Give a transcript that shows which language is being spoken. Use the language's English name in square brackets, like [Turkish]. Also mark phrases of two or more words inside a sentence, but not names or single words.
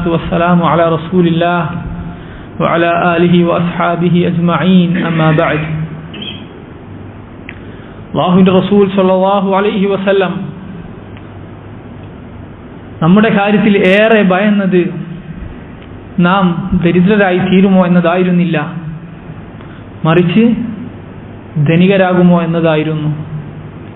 [Arabic] والسلام على رسول الله وعلى آله وأصحابه أجمعين أما بعد. [Malayalam] അല്ലാഹുവിന്റെ റസൂൽ [Arabic] صلى الله عليه وسلم [Malayalam] നമ്മുടെ കാര്യത്തിൽ ഏറെ ഭയന്നത് നാം ദരിദ്രരായി തീരുമോ എന്നതായിരുന്നില്ല, മറിച്ച് ധനികരാകുമോ എന്നതായിരുന്നു.